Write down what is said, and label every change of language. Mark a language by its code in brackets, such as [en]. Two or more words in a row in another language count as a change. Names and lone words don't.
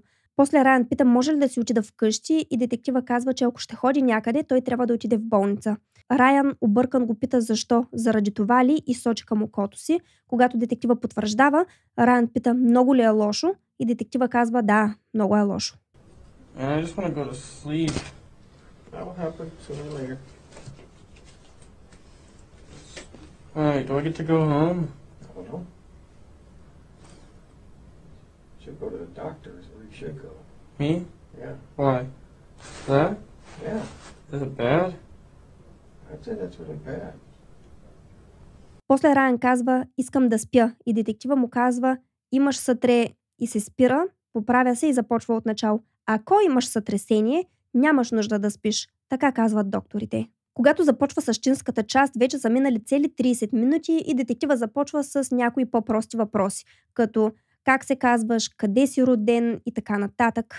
[bg] После Райан пита може ли да си отида вкъщи и детектива казва, че ако ще ходи някъде, той трябва да отиде в болница. Райан объркан го пита защо, заради това ли, и сочи към окото си. Когато детектива потвърждава, Райан пита много ли е лошо и детектива казва да, много е лошо. [en] I just want to go to sleep. That will happen sooner or later. Alright, do I get to go home? I don't know. Should go to the doctor's, or you should go. Me? Yeah. Why? That? Yeah. Is it bad? I'd say that's really bad. [bg] После Райан казва искам да спя и детектива му казва имаш сътре, и се спира, поправя се и започва от начало. Ако имаш сътресение, нямаш нужда да спиш. Така казват докторите. Когато започва същинската част, вече са минали цели 30 минути и детектива започва с някои по-прости въпроси, като как се казваш, къде си роден и така нататък.